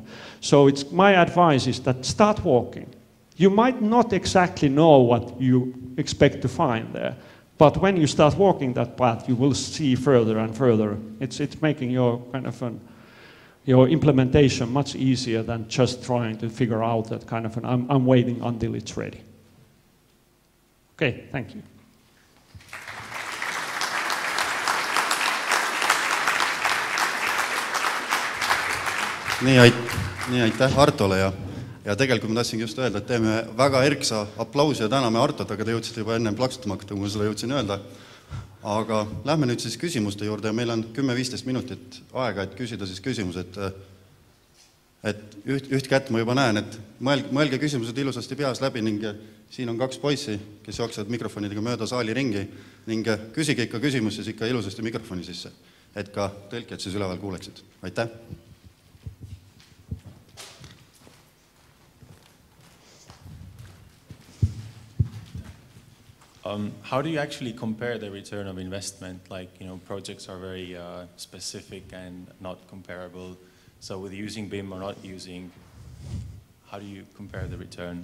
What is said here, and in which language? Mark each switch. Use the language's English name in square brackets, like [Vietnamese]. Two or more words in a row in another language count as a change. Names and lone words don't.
[English] So my advice is that start walking. You might not exactly know what you expect to find there, but when you start walking that path, you will see further and further. It's making your kind of your implementation much easier than just trying to figure out that kind of I'm waiting until it's ready. Okay, thank you. [Estonian] Nii aitäh Artole ja tegelikult ma tahtsingi just öelda, et teeme väga erksa aplausi ja täname Artot, aga te jõudsite juba ennem plaksutama hakata, kui ma seda jõudsin öelda. Aga lähme nüüd siis küsimuste juurde ja meil on 10-15 minutit aega, et küsida siis küsimused. et üht kätt ma juba näen, et mõelge küsimused ilusasti peas läbi ning siin on 2 poissi, kes jooksevad mikrofonidega mööda saali ringi ning küsige ikka küsimus siis ikka ilusasti mikrofoni sisse, et ka tõlkijad siis üleval kuuleksid. Aitäh! [English] How do you actually compare the return of investment? Like, projects are very specific and not comparable. So with using BIM or not using, how do you compare the return?